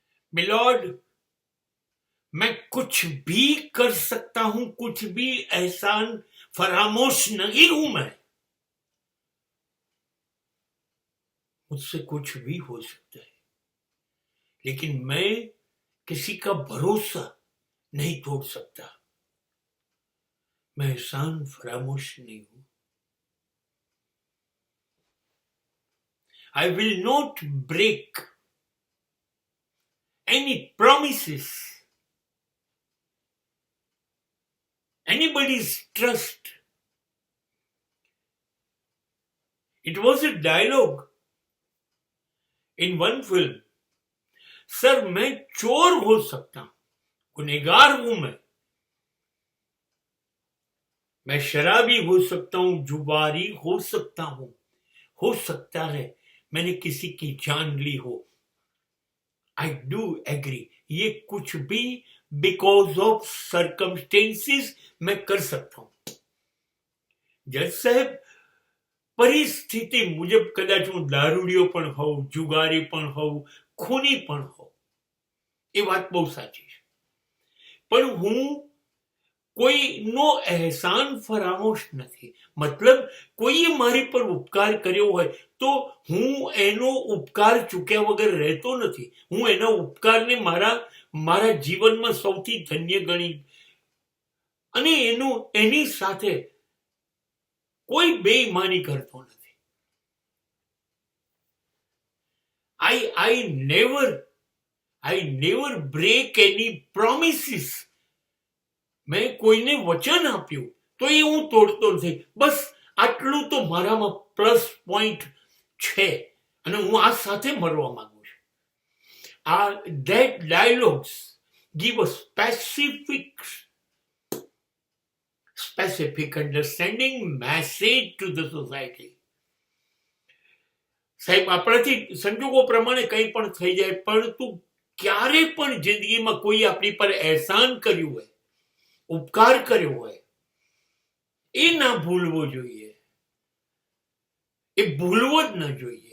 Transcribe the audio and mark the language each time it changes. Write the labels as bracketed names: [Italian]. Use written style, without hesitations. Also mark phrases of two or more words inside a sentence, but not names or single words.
[Hindi] मिलॉर्ड, मैं कुछ भी कर सकता हूं, कुछ भी एहसान फरामोश नहीं हूं मैं। मुझसे कुछ भी हो सकता है, लेकिन मैं किसी का भरोसा नहीं तोड़ सकता। मैं एहसान फरामोश नहीं हूं। [English] I will not break any promises, anybody's trust. It was a dialogue in one film. [Hindi] सर, मैं चोर हो सकता हूं, गुनहगार हूं मैं शराबी हो सकता हूं, जुबारी हो सकता हूं, हो सकता है मैंने किसी की जान ली हो। [English] I do agree, [Hindi] ये कुछ भी [English] because of circumstances [Hindi] मैं कर सकता हूं। जज साहब, [Gujarati] પરિસ્થિતિ મુજબ કદાચ હું દારૂડિયો પણ હોઉં, જુગારી પણ હોઉં, ખૂની પણ હોઉં, એ વાત બહુ સાચી છે, પણ હું કોઈનો અહેસાન ફરામોશ નથી। મતલબ કોઈએ મારી પર ઉપકાર કર્યો હોય તો હું એનો ઉપકાર ચૂક્યા વગર રહેતો નથી। હું એના ઉપકારને મારા જીવનમાં સૌથી ધન્ય ગણી અને એની સાથે કોઈ બેઈમાની કરતો નથી। [English] I never break any promises. [Gujarati] મેં કોઈને વચન આપ્યું તો એ હું તોડતો નથી। બસ આટલું તો મારામાં [English] plus point [Gujarati] છે અને હું આ સાથે મરવા માંગુ છું। [English] That dialogues give a specific understanding message to the society. [Gujarati] સાહેબ, આપણાથી સંજોગો પ્રમાણે કંઈ પણ થઈ જાય, પરંતુ ક્યારે પણ જિંદગીમાં કોઈ આપણી પર અહેસાન કર્યું હોય, ઉપકાર કર્યો હોય, એ ના ભૂલવો જોઈએ, એ ભૂલવો જ ન જોઈએ।